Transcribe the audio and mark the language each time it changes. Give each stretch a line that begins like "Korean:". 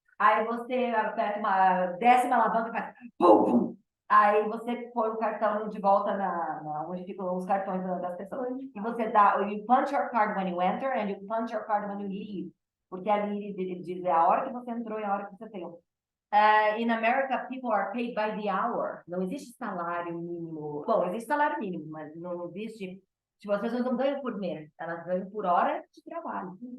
Portuguese: Aí você aperta desce uma alavanca e faz pum, pum. Aí você põe o cartão de volta onde ficam os cartões das pessoas. E você
English: you punch your card when you enter and you punch your card when you leave.
Portuguese: Porque ali ele diz a hora que você entrou e a hora que você saiu.
English: In America, people are paid by the hour.
Portuguese: Não existe salário mínimo. Bom, existe salário mínimo, mas não existe. Tipo, as pessoas não ganham por mês, elas ganham por hora de trabalho.